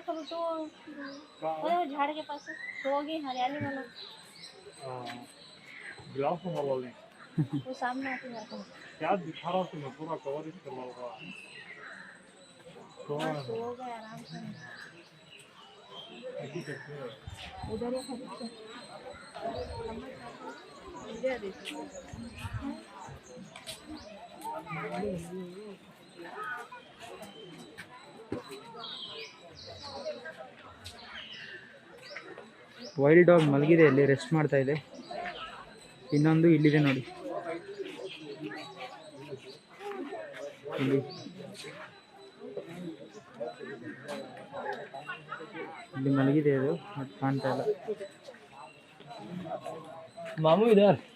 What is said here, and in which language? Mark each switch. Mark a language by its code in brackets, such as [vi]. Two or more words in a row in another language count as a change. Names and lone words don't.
[hi] झाड़ के पास सो गए हरियाली वाला। वो सामने आते हैं क्या दिखा रहा तुम्हें पूरा कवर इसके लगा तो सो गए आराम से उधर ही खड़े इधर देखो [en] wild dog [kn] ಮಲಗಿದೆ, ಇಲ್ಲಿ ರೆಸ್ಟ್ ಮಾಡ್ತಾ ಇದೆ. ಇನ್ನೊಂದು ಇಲ್ಲಿದೆ ನೋಡಿ, ಇಲ್ಲಿ ಇಲ್ಲಿ ಮಲಗಿದೆ ಅದು, ಬಟ್ ಕಾಣ್ತಾ ಇಲ್ಲ. [hi] मामू इधर